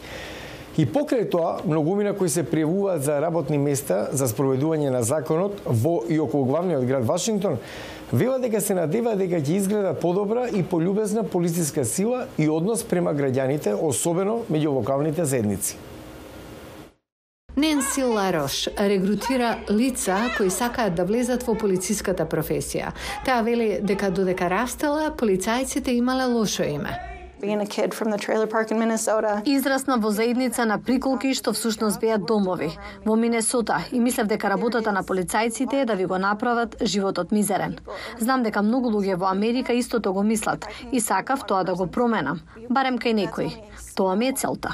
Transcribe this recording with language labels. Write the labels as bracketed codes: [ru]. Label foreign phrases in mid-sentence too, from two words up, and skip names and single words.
[mk] И покрај тоа, многумина кои се пријавуваат за работни места за спроведување на законот во и околу главниот град Вашингтон, велат дека се надеваат дека ќе изгледа подобра и полюбезна полициска сила и однос према граѓаните, особено меѓу локалните заедници. Ненси Ларош регрутира лица кои сакаат да влезат во полициската професија. Таа вели дека додека растела, полицајците имале лошо име. [en] Being a kid from the trailer park in Minnesota. [mk] Израсна во заедница на приколки што всушност беа домови во Минесота и мислев дека работата на полицајците е да ви го направат животот мизерен. Знам дека многу луѓе во Америка истото го мислат и сакав тоа да го променам, барем кај некои. Тоа ми е целта.